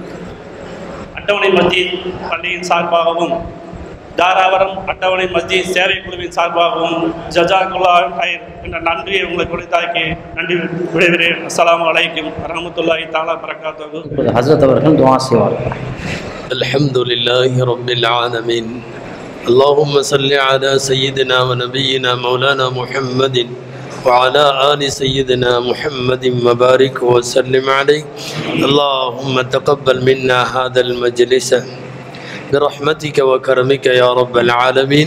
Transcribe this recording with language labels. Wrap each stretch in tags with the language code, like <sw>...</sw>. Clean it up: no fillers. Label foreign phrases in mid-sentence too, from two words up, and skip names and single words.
<ta>அட்டவணை மத்திய பள்ளியின் சார்பாகவும் தாராவரம் அட்டவணை மஸ்ஜித் சேவை குழுவின் சார்பாகவும்</ta> <ar>جزاك الله خير</ar> <ta>என்ற நன்றியை உங்களுக்கு கொடுத்தாக்கி நன்றி விடைபெறுகிறேன்.</ta> <ar>السلام عليكم ورحمة الله تعالى وبركاته.</ar> <ta>ஹஸ்ரத் அவர்கள் துஆ செய்வார்கள்.</ta> <ar>الحمد لله رب العالمين. اللهم صل على سيدنا ونبينا مولانا محمد وعلى آل سيدنا محمد وبارك وسلم عليه. اللهم تقبل منا هذا المجلس برحمتك وكرمك يا رب العالمين.</ar>